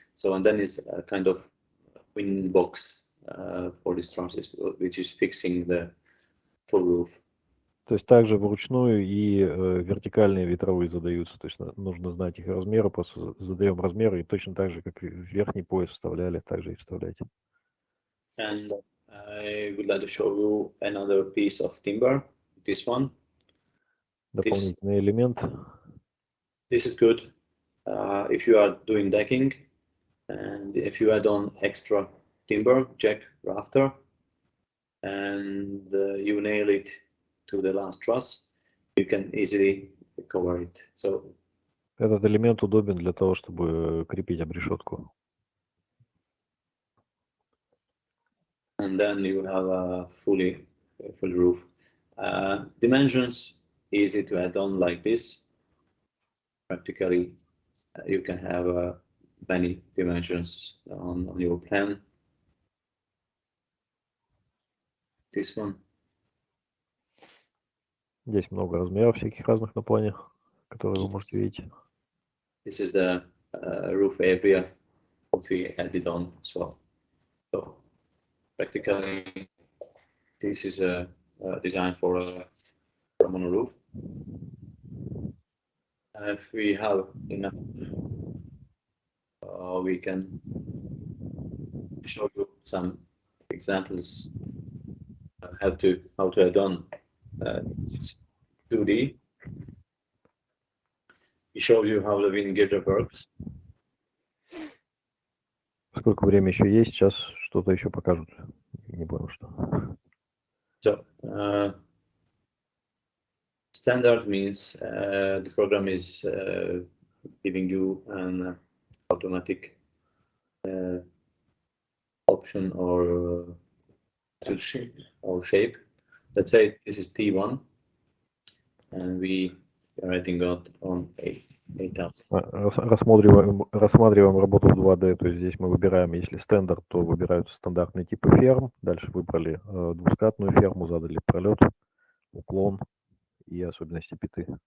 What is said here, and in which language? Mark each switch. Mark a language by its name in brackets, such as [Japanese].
[English] So and then is a kind of wind box for these trusses, which is fixing the full roof. [Russian] То есть также вручную и вертикальные ветровые задаются, то есть нужно знать их размеры, просто задаем размеры и точно так же, как и в верхний пояс вставляли, также и вставляйте. [English] And I would like to show you another piece of timber, this one. [Russian] Дополнительный элемент. [English] This is good if you are doing decking, and if you add on extra timber, jack, rafter, and you nail it to the last truss, you can easily cover it. So [Russian] этот элемент удобен для того, чтобы крепить обрешетку. [English] And then you have a full roof. Dimensions easy to add on like this. Practically, you can have many dimensions on your plan. This one. [Russian] Здесь много размеров всяких разных на плане, которые вы можете видеть. [English] This is the roof area that we added on as well. So practically, this is a design for a mono roof. If we have enough, we can show you some examples of how to add on 2D. We show you how the wind girder works. [Russian] Сколько времени еще есть? Сейчас что-то еще покажут. Не понял, что. [English] So standard means the program is giving you an automatic option or shape. Let's say this is T1, and we are adding on 8000. [Russian] Рассматриваем работу в 2D, то есть здесь мы выбираем, если стандарт, то выбираются стандартные типы ферм, дальше выбрали двускатную ферму, задали пролет, уклон и особенности пяты.